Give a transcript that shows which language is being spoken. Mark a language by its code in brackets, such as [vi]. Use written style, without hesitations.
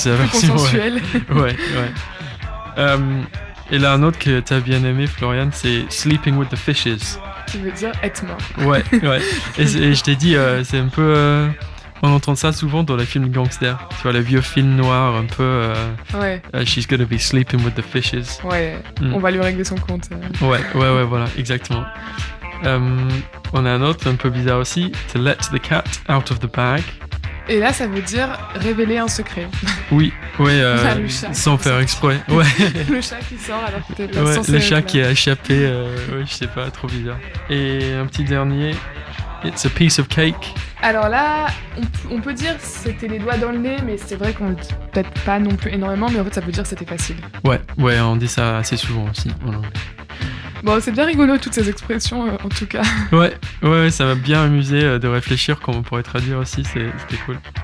[fr] consensuelle. Ouais. Et là, un autre que t'as bien aimé, Florian, c'est [en] sleeping with the fishes. [fr] Qui veut dire être mort. Ouais. Et je t'ai dit, c'est un peu... on entend ça souvent dans les films gangsters. Tu vois, le vieux film noir, un peu... [en] she's gonna be sleeping with the fishes. [fr] Ouais, on va lui régler son compte. Ouais, voilà, exactement. On a un autre, un peu bizarre aussi, [en] to let the cat out of the bag. [fr] Et là, ça veut dire révéler un secret. Oui, sans faire exprès. Ouais. Le chat qui sort alors que t'es pas censé. Le chat qui a échappé, je sais pas, trop bizarre. Et un petit dernier, [en] it's a piece of cake. [fr] Alors là, on peut dire c'était les doigts dans le nez, mais c'est vrai qu'on le dit peut-être pas non plus énormément, mais en fait ça veut dire c'était facile. Ouais, on dit ça assez souvent aussi. Bon, c'est bien rigolo toutes ces expressions en tout cas. Ouais, ça m'a bien amusé de réfléchir comment on pourrait traduire aussi, c'était cool.